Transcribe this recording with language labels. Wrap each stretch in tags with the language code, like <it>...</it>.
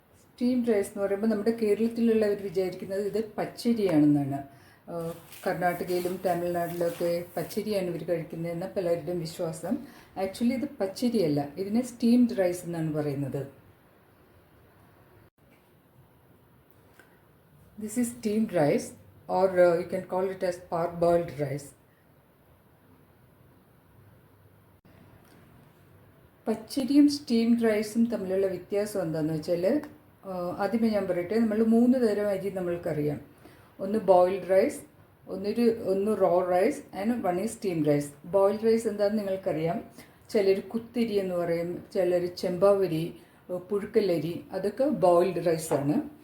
<ml>Steamed rice എന്ന് പറയുമ്പോൾ നമ്മുടെ കേരളത്തിലുള്ളവർ വിചാരിക്കുന്നത് ഇത് പച്ചരിയാണെന്നാണ്. കർണാടകയിലും തമിഴ്നാട്ടിലൊക്കെ പച്ചരിയാണ് ഇവർ കഴിക്കുന്നതെന്ന പലരുടെയും വിശ്വാസം. ആക്ച്വലി ഇത് പച്ചരിയല്ല, ഇതിനെ സ്റ്റീംഡ് റൈസ് എന്നാണ് പറയുന്നത്.</ml> <en>This is steamed rice, or you can call it as parboiled rice.</en> <ml>പച്ചരിയും സ്റ്റീംഡ് റൈസും തമ്മിലുള്ള വ്യത്യാസം എന്താണെന്ന് വെച്ചാൽ, ആദ്യമേ ഞാൻ പറയട്ടെ, നമ്മൾ 3 തരം അരി നമ്മൾക്കറിയാം. ഒന്ന് ബോയിൽഡ് റൈസ്, ഒന്ന് raw rice</ml> <en>And one is steamed rice.</en> <ml>Boiled rice എന്താണെന്ന് നിങ്ങൾക്കറിയാം. ചിലർ കുത്തിരി എന്ന് പറയും, ചിലർ ചെമ്പാവരി, പുഴുക്കലരി, അതൊക്കെ ബോയിൽഡ് റൈസാണ്.</ml>